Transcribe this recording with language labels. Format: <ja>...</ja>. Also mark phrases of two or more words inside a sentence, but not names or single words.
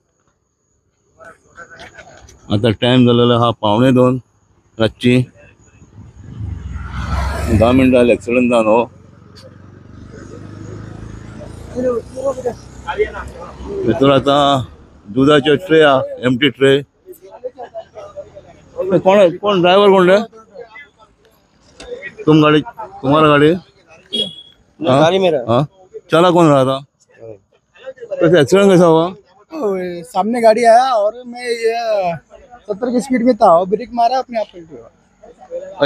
<kok>आतां टाइम जालेलो हा 1:45 रातची। 10 मिनटां जाली एक्सिडेंट जावन हो। भितर आतां दुधाचे ट्रे हा</kok> <en>empty tray.</en> <hi>कौन ड्राइवर कौन है? तुम्हारा गाड़ी? गाड़ी मेरा। हाँ, चला कौन रहा था? कैसे एक्सीडेंट कैसा हुआ? सामने गाड़ी आया और मैं ये 70 की स्पीड में था और ब्रेक मारा अपने आप पलट गया।</hi>